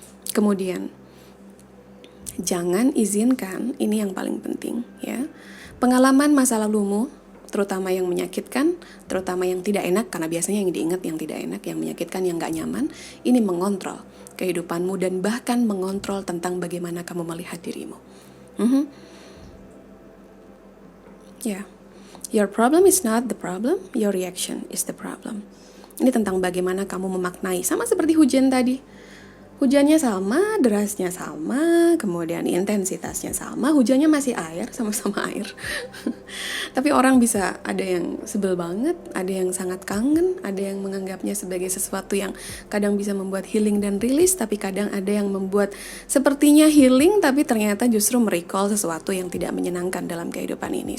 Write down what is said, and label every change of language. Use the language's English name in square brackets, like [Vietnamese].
[Indonesian] Kemudian jangan izinkan, ini yang paling penting ya, pengalaman masa lalumu, terutama yang menyakitkan, terutama yang tidak enak, karena biasanya yang diingat yang tidak enak, yang menyakitkan, yang gak nyaman, ini mengontrol kehidupanmu dan bahkan mengontrol tentang bagaimana kamu melihat dirimu. Ya. [English] Your problem is not the problem, your reaction is the problem. [Indonesian] Ini tentang bagaimana kamu memaknai, sama seperti hujan tadi. Hujannya sama, derasnya sama, kemudian intensitasnya sama, hujannya masih air, sama-sama air. Tapi orang bisa, ada yang sebel banget, ada yang sangat kangen, ada yang menganggapnya sebagai sesuatu yang kadang bisa membuat healing dan rilis, tapi kadang ada yang membuat sepertinya healing, tapi ternyata justru merecall sesuatu yang tidak menyenangkan dalam kehidupan ini.